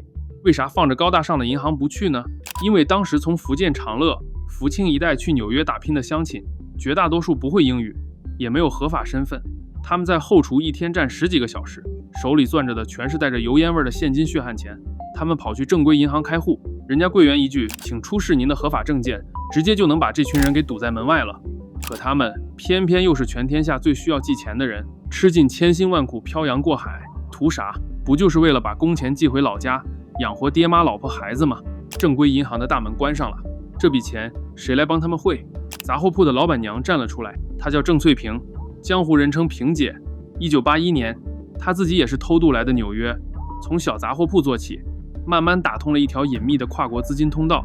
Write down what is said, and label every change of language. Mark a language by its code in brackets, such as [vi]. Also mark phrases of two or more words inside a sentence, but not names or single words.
[zh] 為啥放着高大上的銀行不去呢？因為當時從福建長樂、福清一帶去紐約打拼的鄉親，絕大多數不會英語，也沒有合法身份。他們在後廚一天站10幾個小時，手裡攥着的全是帶着油煙味的現金血汗錢。他們跑去正規銀行開戶，人家櫃員一句請出示您的合法證件，直接就能把這群人給堵在門外了。可他們偏偏又是全天下最需要寄錢的人，吃盡千辛萬苦漂洋過海，圖啥？不就是為了把工錢寄回老家，養活爹媽老婆孩子嗎？正規银行的大門關上了，這筆錢誰來幫他們匯？雜貨鋪的老闆娘站了出來，她叫鄭翠萍，江湖人稱萍姐。1981年，她自己也是偷渡來的紐約，從小雜貨鋪做起， 慢慢打通了一條隱秘的跨國資金通道。